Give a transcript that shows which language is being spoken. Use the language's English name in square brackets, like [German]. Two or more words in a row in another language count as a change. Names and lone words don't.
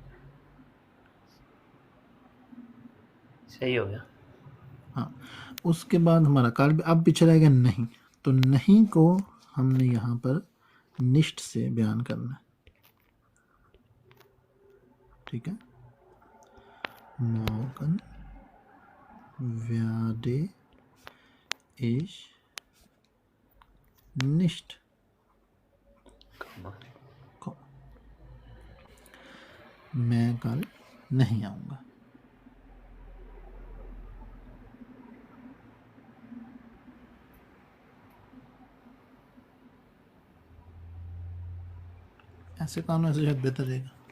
[Hindi] सही हो गया। हाँ, उसके बाद हमारा कल अब पीछे रहेगा नहीं। तो नहीं को हमने यहाँ पर निष्ठ से बयान करना है। ठीक है। [German] morgen werde ich nicht kommen। [Hindi] मैं कल नहीं आऊँगा। ऐसे काम ऐसे शायद बेहतर रहेगा।